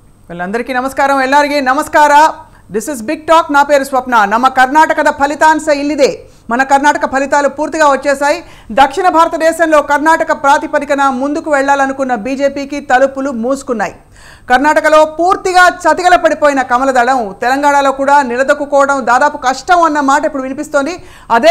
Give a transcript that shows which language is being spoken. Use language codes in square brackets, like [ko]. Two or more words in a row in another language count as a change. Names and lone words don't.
[kn] ಎಲ್ಲರಿಗೂ ನಮಸ್ಕಾರ ಎಲ್ಲರಿಗೂ ನಮಸ್ಕಾರ [en] this is Big Talk [te] నా పేరు స్వప్న [kn] ನಮ್ಮ ಕರ್ನಾಟಕದ ಫಲಿತಾಂಶ ಇಲ್ಲಿದೆ [te] మన కర్ణాటక ఫలితాలు పూర్తిగా వచ్చేసాయి దక్షిణ భారతదేశంలో కర్ణాటక ప్రాతిపదికన ముందుకు వెళ్ళాలనుకున్న బీజేపీకి తలుపులు మూసుకున్నాయి కర్ణాటకలో పూర్తిగా చతికిల పడిపోయిన కమలదళం తెలంగాణలో కూడా నిలదొక్కుకోవడం దాదాపు కష్టం అన్న మాట ఇప్పుడు వినిపిస్తోంది అదే